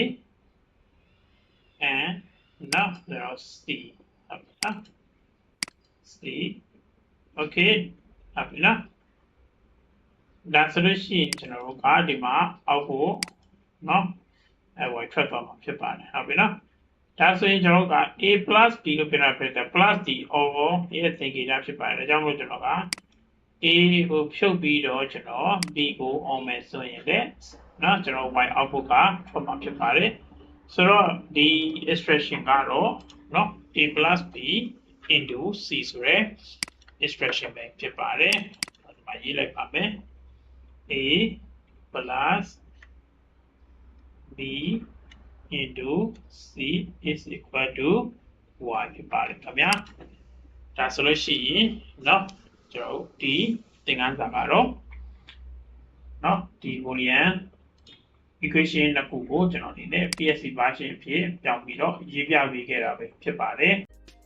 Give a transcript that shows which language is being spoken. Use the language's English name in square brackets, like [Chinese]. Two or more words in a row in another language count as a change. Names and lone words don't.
[English] and now there are c c okay [Burmese] ဟုတ်ပြီနော်ဒါဆိုလို့ရှိရင်ကျွန်တော်တို့ကဒီမှာအောက်ကိုเนาะy ထွက်သွားမှာဖြစ်ပါတယ်ဟုတ်ပြီနော်ဒါဆိုရင် ကျွန်တော်က [English] a plus b [Burmese] လို့ပြောတာဖြစ်တယ် [English] plus d over a [Burmese] ရဲ့သင်္ကေတဖြစ်ပါတယ်ဒါကြောင့်မို့ကျွန်တော်က a ကိုဖြုတ်ပြီးတော့ကျွန်တော် b ကိုအောင်မယ်ဆိုရင်လည်းเนาะကျွန်တော် y output ကထွက်မှာဖြစ်ပါတယ်ဆိုတော့ဒီ expression ကတော့เนาะ [English] a plus b into c [Burmese] ဆိုရယ် expression ပဲဖြစ်ပါတယ်ဒီမှာရေးလိုက်ပါမယ် [English] a plus b into c is equal to y [Burmese] ဖြစ်ပါတယ်ခင်ဗျာဒါဆိုလို့ရှိရင်เนาะကျွန်တော်ဒီသင်ခန်းစာကတော့เนาะဒီ [English] Boolean equation [Burmese] နှစ်ခုကိုကျွန်တော်အနေနဲ့ [English] PSC version [Burmese] အဖြစ်ပြောင်းပြီးတော့ရေးပြပေးခဲ့တာပဲဖြစ်ပါတယ်